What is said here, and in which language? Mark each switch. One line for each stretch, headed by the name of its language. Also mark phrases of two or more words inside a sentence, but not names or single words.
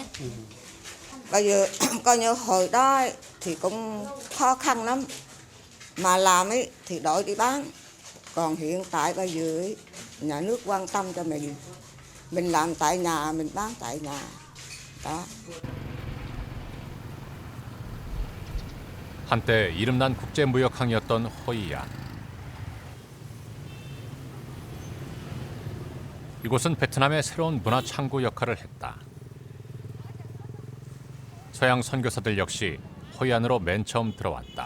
Vietnamese: Bây giờ coi như hồi đó thì cũng khó khăn lắm. Mà làm ấy thì đổi đi bán. Còn hiện tại bây giờ ấy, nhà nước quan tâm cho mình làm tại nhà, mình bán tại nhà. Đó.
Korean: 한때 이름난 국제무역항이었던 호이안. 이곳은 베트남의 새로운 문화 창구 역할을 했다. 서양 선교사들 역시 호이안으로 맨 처음 들어왔다.